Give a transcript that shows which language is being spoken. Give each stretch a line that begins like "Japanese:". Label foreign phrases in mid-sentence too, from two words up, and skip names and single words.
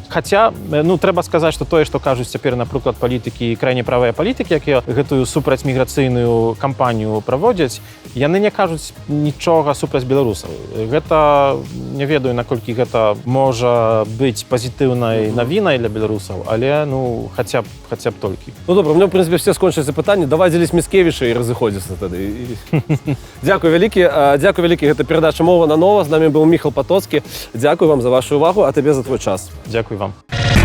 Belarusian: Хаця, трэба сказаць, што тое, што кажуць цяпер, напрыклад, палітыкі, крайне правыя палітыкі, якія гэтую супрацьміграцыйную кампанію праводзяць, яны не кажуць нічога супраць беларусаў. Гэта, не ведаю, наколькі гэта можа быць пазітыўнай навінай для беларусаў, але, хаця б толькі. Добра,
Russian: у меня, в принципе, все
Belarusian: скончыліся пытанні. Давай дзеліць Міцкевіча і разыходзіцца тады. Дзякуй вялікі. Гэта перадача «Мова на нова». З намі быў Міхал Патоцкі. Дзякуй вам за вашу увагу, а табе за твой час. Дзякуй вам.